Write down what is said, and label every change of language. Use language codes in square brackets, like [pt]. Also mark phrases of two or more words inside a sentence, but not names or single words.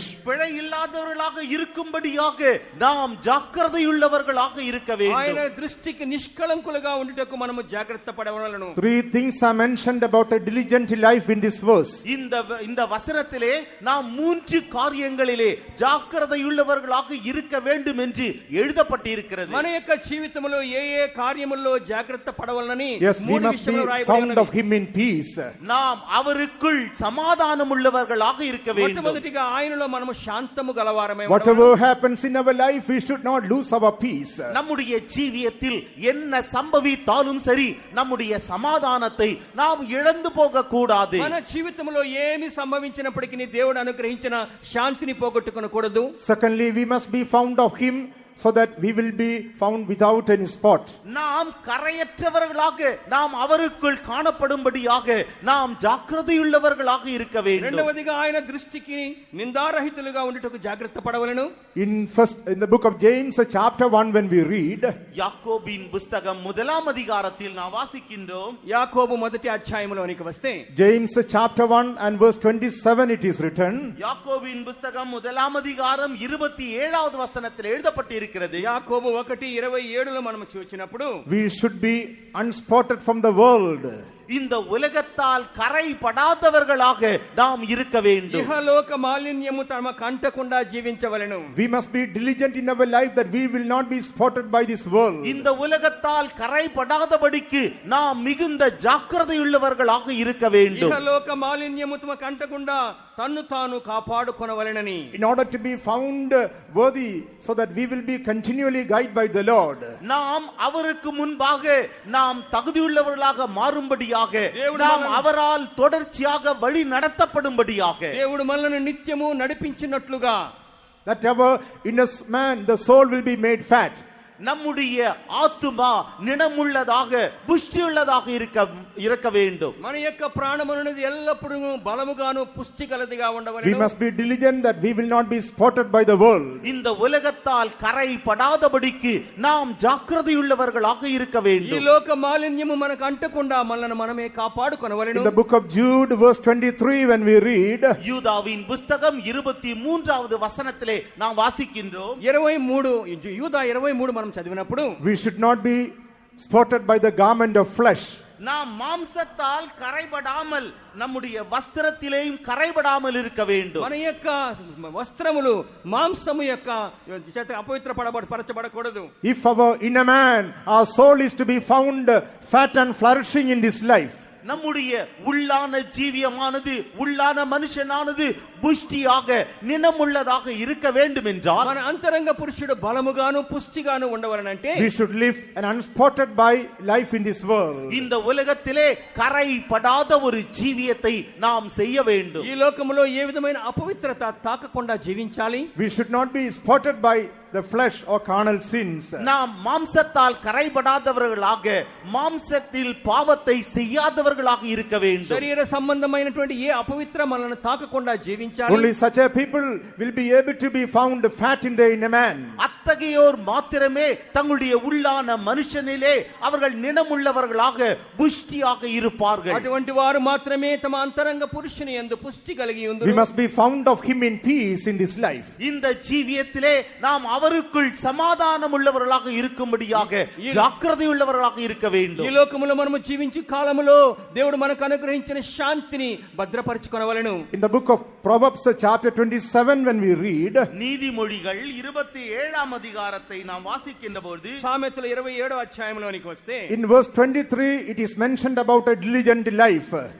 [ta] பிழை இல்லாதவர்களாக இருக்கும்படியாக நாம் ஜாக்கிரதையுள்ளவர்களாக இருக்க [te] ఆయన [ta] வேண்டும். [te] దృష్టికి నిష్కళంకులుగా ఉండుటకు మనము జాగ్రత్త పడవలెను. [en] 3 things are mentioned about a diligent life in this verse. [ta] இந்த வசனத்திலே நாம் 3 காரியங்களிலே ஜாக்கிரதையுள்ளவர்களாக இருக்க வேண்டும் என்று எழுதப்பட்டிருக்கிறது. [te] మన యొక్క జీవితంలో ఏ కార్యముల్లో జాగ్రత్త పడవలనని [en] Yes, we 3 must be [te] విషయాలు [en] found [te] రాయబడినవి. [en] of him in peace. [ta] நாம் அவருக்குள் சமாதானம் உள்ளவர்களாக இருக்க வேண்டும். [te] మొట్టమొదటిగా ఆయనలో మనము శాంతము గలవారమై [en] Whatever [te] ఉండవలెను. [en] happens in our life, we should not lose our peace. [ta] நம்முடைய ஜீவியத்தில் என்ன சம்பவித்தாலும் சரி, நம்முடைய சமாதானத்தை நாம் இழந்து போக கூடாது. [te] మన జీవితంలో ఏమి సంభవించినప్పటికీ దేవుడు అనుగ్రహించిన శాంతిని పోగొట్టుకొనకూడదు. [en] Secondly, we must be found of him so that we will be found without any spot. [ta] நாம் கரையற்றவர்களாக நாம் அவருக்குள் காணப்படும்படியாக நாம் జాగ్రత్తயுள்ளவர்களாக இருக்க வேண்டும். [te] రెండవదిగా ఆయన దృష్టికి నిందారహితులుగా ఉండుటకు జాగ్రత్త పడవలెను. [en] In the book of James chapter 1 when we read, [ta] யாக்கோபின் புத்தகம் முதலாம் அதிகாரத்தில் நாம் வாசிக்கின்றோம். [te] యాకోబు మొదటి అధ్యాయములోనికి వస్తే [en] James chapter 1 and verse 27 it is written. [ta] யாக்கோபின் புத்தகம் முதலாம் அதிகாரம் 27வது வசனத்தில் எழுதப்பட்டிருக்கிறது. [te] యాకోబు 1:27లో మనం చూచినప్పుడు [en] We should be unspotted from the world. [ta] இந்த உலகத்தால் கரைபடாதவர்களாக நாம் இருக்க வேண்டும். [te] ఇహలోక మాలిన్యము తమ కంటకుండా జీవించవలెను. [en] We must be diligent in our life that we will not be spotted by this world. [ta] இந்த உலகத்தால் கரைபடாதபடிக்கு நாம் மிகுந்த జాగ్రత్తயுள்ளவர்களாக இருக்க வேண்டும். [te] ఇహలోక మాలిన్యము తమ కంటకుండా తన్ను తాను కాపాడుకొనవలెనని. [en] In order to be found worthy so that we will be continually guided by the Lord. [ta] நாம் அவருக்கு முன்பாக நாம் தகுதியுள்ளவர்களாக மாறும்படியாக நாம் அவரால் தொடர்ச்சியாக வழி நடத்தப்படும்படியாக [te] దేవుడు మనల్ని నిత్యము నడిపించినట్లుగా [en] that our inner man, the soul will be made fat. [ta] நம்முடைய ஆத்துமா நினமுள்ளதாக புஷ்டியுள்ளதாக இருக்க வேண்டும். [te] మన యొక్క ప్రాణమనున్నది ఎల్లప్పుడూ బలముగాను పుష్టి కలదిగా ఉండవలెను. [en] We must be diligent that we will not be spotted by the world. [ta] இந்த உலகத்தால் கரைபடாதபடிக்கு நாம் జాగ్రత్తயுள்ளவர்களாக இருக்க வேண்டும். [te] ఈ లోక మాలిన్యము మనకు అంటకుండా మనల్ని మనమే కాపాడుకొనవలెను. [en] In the book of Jude verse 23 when we read, [ta] யூதாவின் புத்தகம் 23வது வசனத்திலே நாம் வாசிக்கின்றோம். [te] 23 యూదా 23 మనం చదివినప్పుడు [en] we should not be spotted by the garment of flesh. [ta] நாம் மாம்சத்தால் கரைபடாமல் நம்முடைய వస్త్రத்திலேயும் கரைபடாமல் இருக்க வேண்டும். [te] మన యొక్క వస్త్రములు మాంసము యొక్క చేత అపవిత్రపరచబడకూడదు. [en] If our inner man, our soul is to be found fat and flourishing in this life, [ta] நம்முடைய உள்ளான ஜீவியமானது உள்ளான மனுஷனானது புஷ்டியாக நினமுள்ளதாக இருக்க வேண்டும் என்றால் [te] మన అంతరంగ పురుషుడు బలముగాను పుష్టిగాను ఉండవలనంటే [en] we should live an unspotted by life in this world. [ta] இந்த உலகத்திலே கரைபடாத ஒரு ஜீவியத்தை நாம் செய்ய வேண்டும். [te] ఈ లోకములో ఏ విధమైన అపవిత్రత తాకకుండా జీవించాలి. [en] We should not be spotted by the flesh or carnal sins. [ta] நாம் மாம்சத்தால் கரைபடாதவர்களாக மாம்சத்தில் பாவத்தை செய்யாதவர்களாக இருக்க வேண்டும். [te] శరీర సంబంధమైనటువంటి ఏ అపవిత్ర మనల్ని తాకకుండా జీవించాలి. [en] Only such a people will be able to be found fat in their inner man. [ta] அத்தகையோர் மாத்திரமே தங்களுடைய உள்ளான மனுஷனிலே அவர்கள் நினமுள்ளவர்களாக புஷ்டியாக இருப்பார்கள். [te] అటువంటి వారు మాత్రమే తమ అంతరంగ పురుషుని యందు పుష్టి కలిగి ఉందురు. [en] We must be found of him in peace in this life. [ta] இந்த ஜீவியத்திலே நாம் அவருக்குள் சமாதானம் உள்ளவர்களாக இருக்கும்படியாக జాగ్రత్తயுள்ளவர்களாக இருக்க வேண்டும். [te] ఈ లోకములో మనము జీవించే కాలములో దేవుడు మనకు అనుగ్రహించిన శాంతిని భద్రపరచుకొనవలెను. [en] In the book of Proverbs chapter 27 when we read, [ta] நீதிமொழிகள் 27ஆம் அதிகாரத்தை நாம் வாசிக்கின்றபோது [te] సామెతల 27వ అధ్యాయంలోనికి వస్తే [en] in verse 23 it is mentioned about a diligent life.